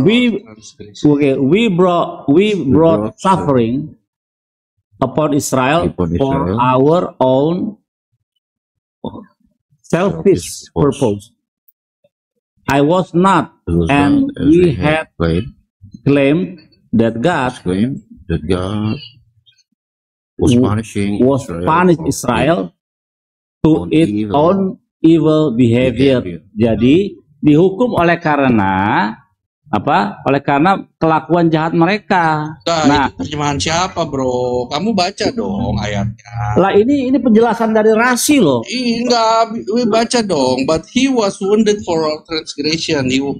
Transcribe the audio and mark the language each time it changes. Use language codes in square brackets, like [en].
[en] we brought suffering upon Israel for our own selfish purpose. I was not, and we had claimed that God was punished Israel to its own evil behavior. [id] Jadi dihukum oleh karena apa? Oleh karena kelakuan jahat mereka. Nah, terjemahan siapa, bro? Kamu baca dong ayatnya. Lah ini penjelasan dari Rasi loh. [en] Enggak, baca dong. But he was wounded for our transgression.